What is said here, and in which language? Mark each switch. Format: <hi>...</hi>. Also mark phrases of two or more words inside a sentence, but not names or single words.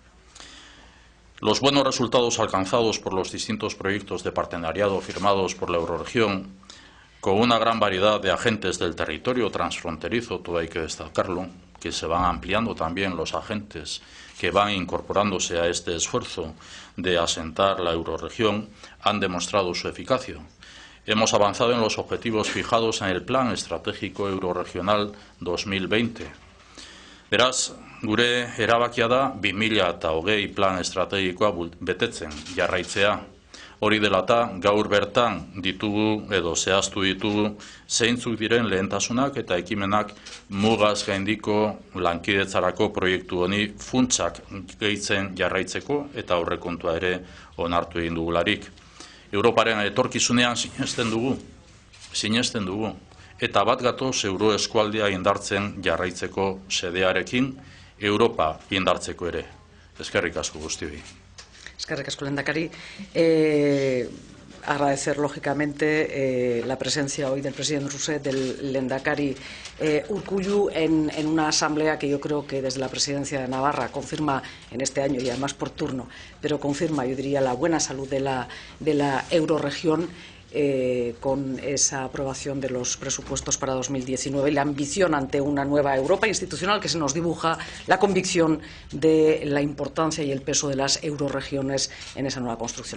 <es>Los buenos resultados alcanzados por los distintos proyectos de partenariado firmados por la Eurorregión, con una gran variedad de agentes del territorio transfronterizo, todo hay que destacarlo, que se van ampliando también los agentes que van incorporándose a este esfuerzo de asentar la Eurorregión, han demostrado su eficacia. Hemos avanzado en los objetivos fijados en el Plan Estratégico Eurorregional 2020.</es> <eu>Beraz, gure erabakia da 2020 plan estrategikoa betetzen jarraitzea. Hori dela eta gaur bertan ditugu edo zehaztu ditugu zeintzuk diren lehentasunak eta ekimenak mugaz gaindiko lankidetzarako proiektu honi funtsak gehitzen jarraitzeko eta aurrekontua ere onartu egin dugularik. Europaren etorkizunean sinesten dugu, eta bat gatoz euroeskualdea indartzen jarraitzeko sedearekin, Europa indartzeko ere. Eskerrik asko guztioi. Eskerrik asko, lehendakari.</eu> <es>Agradecer, lógicamente, la presencia hoy del presidente Rousset, del lehendakari Urkullu, en una asamblea que yo creo que desde la presidencia de Navarra confirma en este año, y además por turno, pero confirma, yo diría, la buena salud de la eurorregión, con esa aprobación de los presupuestos para 2019 y la ambición ante una nueva Europa institucional que se nos dibuja, la convicción de la importancia y el peso de las eurorregiones en esa nueva construcción.</es>